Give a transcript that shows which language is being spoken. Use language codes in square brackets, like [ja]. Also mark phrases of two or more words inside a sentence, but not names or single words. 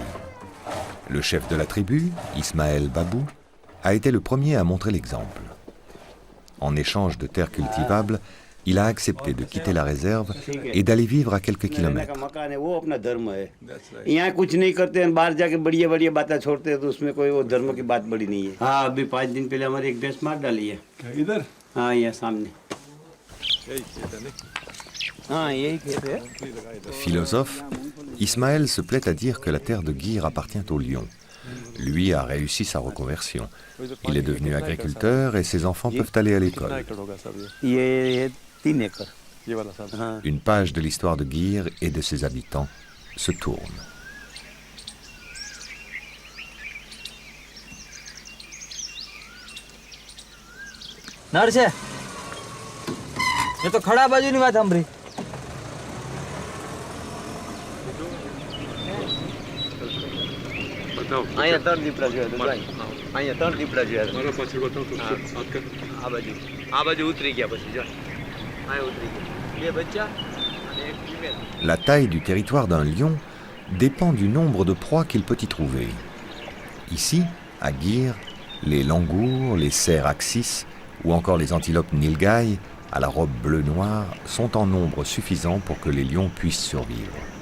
[fr] Le chef de la tribu, Ismaël Babou, a été le premier à montrer l'exemple. En échange de terres cultivables, il a accepté de quitter la réserve et d'aller vivre à quelques kilomètres. [hi] यहाँ कुछ नहीं करते हैं, बाहर जाके बढ़िया बढ़िया बातें छोड़ते हैं, तो उसमें कोई वो धर्म की बात बड़ी नहीं है। हाँ, अभी 5 दिन पहले हमारी एक भैंस मार डाली है। इधर? हाँ, यहाँ सामने। हाँ, यही खेत है। [fr] Philosophe, Ismaël se plaît à dire que la terre de Guir appartient aux lions. Lui a réussi sa reconversion. Il est devenu agriculteur et ses enfants peuvent aller à l'école. Une page de l'histoire de Guir et de ses habitants se tourne. [gu] નર છે એ તો ખડા બાજુની વાત સાંભળી. અહીંયા 3 દીપડા જોયા હતા. અહીંયા 3 દીપડા જોયા હતા. મારા પાછળ બતાવ તો આ બાજુ ઉતરી ગયા પછી જો. અહીંયા ઉતરી ગયા. 2 બચ્ચા અને એક ફીમેલ. [fr] La taille du territoire d'un lion dépend du nombre de proies qu'il peut y trouver. Ici, à Guir, les langours, les cerfs axis ou encore les antilopes nilgai à la robe bleu-noir sont en nombre suffisant pour que les lions puissent survivre.